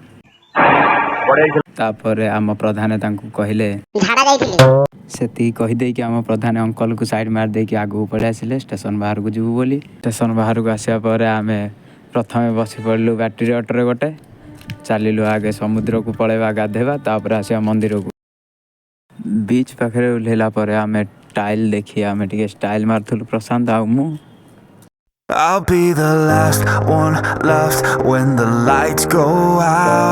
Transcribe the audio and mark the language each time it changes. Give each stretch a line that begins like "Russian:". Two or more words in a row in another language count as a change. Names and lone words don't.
Odia: ତାପରେ ଆମ ପ୍ରଧାନ ତାଙ୍କୁ କହିଲେ ସେତିକି କହିଦେଇକି ଆମ ପ୍ରଧାନ ଅଙ୍କଲ୍କୁ ସାଇଡ଼୍ ମାରିଦେଇକି ଆଗକୁ ପଳେଇ ଆସିଲେ ଷ୍ଟେସନ୍ ବାହାରକୁ ଯିବୁ ବୋଲି। ଷ୍ଟେସନ୍ ବାହାରକୁ ଆସିବା ପରେ ଆମେ ପ୍ରଥମେ ବସି ପଡ଼ିଲୁ ବ୍ୟାଟେରୀ ଅଟୋରେ ଗୋଟେ। ଚାଲିଲୁ ଆଗେ ସମୁଦ୍ରକୁ ପଳେଇବା ଗାଧେଇବା, ତାପରେ ଆସିବା ମନ୍ଦିରକୁ। ବିଚ୍ ପାଖରେ ଓହ୍ଲେଇଲା ପରେ ଆମେ ଟାଇଲ୍ ଦେଖି ଆମେ ଟିକେ ଷ୍ଟାଇଲ୍ ମାରୁଥିଲୁ ପ୍ରଶାନ୍ତ ଆଉ ମୁଁ।
English: I'll be the last one left when the lights go out.